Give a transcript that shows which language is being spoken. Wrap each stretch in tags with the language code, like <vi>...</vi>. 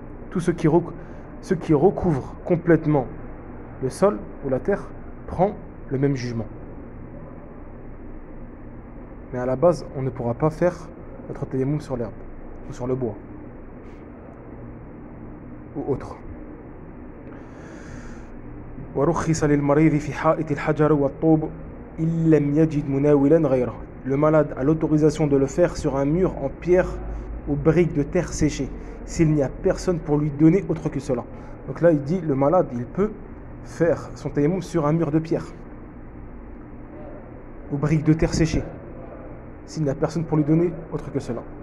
<fr>Tout ce qui recouvre complètement le sol ou la terre prend le même jugement. Mais à la base, on ne pourra pas faire notre tayammum sur l'herbe ou sur le bois ou autre.</fr> <ar>ورخص للمريض في حائط الحجر والطوب إن لم يجد مناولا غيره.</ar> <fr>Le malade a l'autorisation de le faire sur un mur en pierre ou briques de terre séchée, s'il n'y a personne pour lui donner autre que cela. Donc là, il dit, le malade, il peut faire son tayammum sur un mur de pierre ou briques de terre séchée, s'il n'y a personne pour lui donner autre que cela.</fr>